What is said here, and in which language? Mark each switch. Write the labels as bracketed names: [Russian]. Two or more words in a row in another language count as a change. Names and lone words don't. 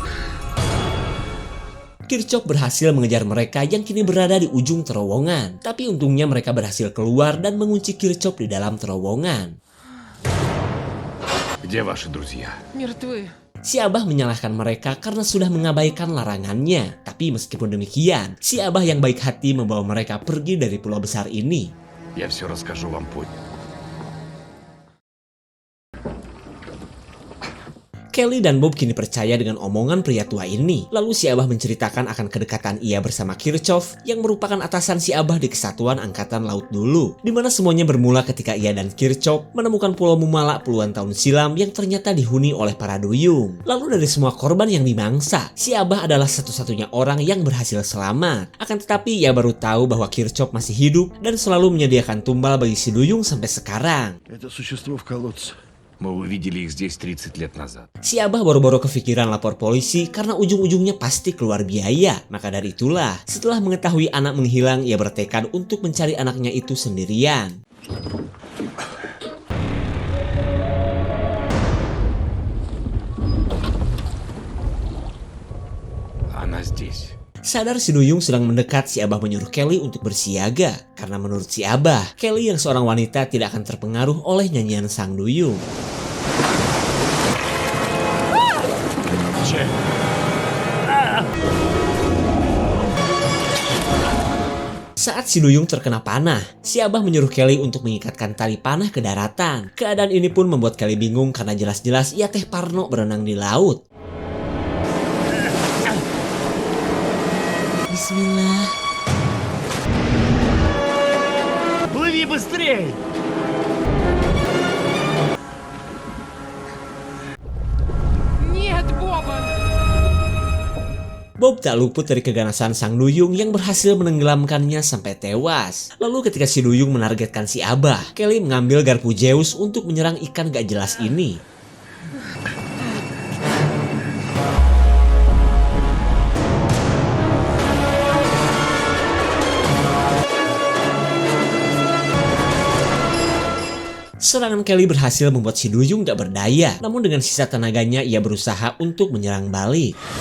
[Indonesian] Kirchhoff berhasil mengejar mereka yang kini berada di ujung terowongan. Tapi untungnya mereka berhasil keluar dan mengunci Kirchhoff di dalam terowongan. [Russian] Где ваши друзья? Мертвы. [Indonesian] Si Abah menyalahkan mereka karena sudah mengabaikan larangannya. Tapi meskipun demikian, si Abah yang baik hati membawa mereka pergi dari pulau besar ini. [Russian] Я все расскажу вам позже. [Indonesian] Kelly dan Bob kini percaya dengan omongan pria tua ini. Lalu si Abah menceritakan akan kedekatan ia bersama Kirchhoff yang merupakan atasan si Abah di Kesatuan Angkatan Laut dulu. Dimana semuanya bermula ketika ia dan Kirchhoff menemukan Pulau Mumala puluhan tahun silam yang ternyata dihuni oleh para duyung. Lalu dari semua korban yang dimangsa, si Abah adalah satu-satunya orang yang berhasil selamat. Akan tetapi ia baru tahu bahwa Kirchhoff masih hidup dan selalu menyediakan tumbal bagi si duyung sampai sekarang. [Russian] Это существо в колодце. Мы увидели их здесь 30 лет назад. [Indonesian] Si Abah baru-baru kepikiran lapor polisi karena ujung-ujungnya pasti keluar biaya. Maka dari itulah, setelah mengetahui anak menghilang, ia bertekad untuk mencari anaknya itu sendirian. [Russian] Она здесь. [Indonesian] Sadar si duyung sedang mendekat, si Abah menyuruh Kelly untuk bersiaga. Karena menurut si Abah, Kelly yang seorang wanita tidak akan terpengaruh oleh nyanyian sang duyung. Saat si duyung terkena panah, si Abah menyuruh Kelly untuk mengikatkan tali panah ke daratan. Keadaan ini pun membuat Kelly bingung karena jelas-jelas ia teh parno berenang di laut. Bismillah. [Russian] Плыви быстрее! Нет, Боба! [Indonesian] Bob tak luput dari keganasan sang duyung yang berhasil menenggelamkannya sampai tewas. Lalu ketika si duyung menargetkan si Abah, Kelly mengambil garpu Zeus untuk menyerang ikan gak jelas ini. Serangan Kelly berhasil membuat si duyung gak berdaya, namun dengan sisa tenaganya ia berusaha untuk menyerang balik.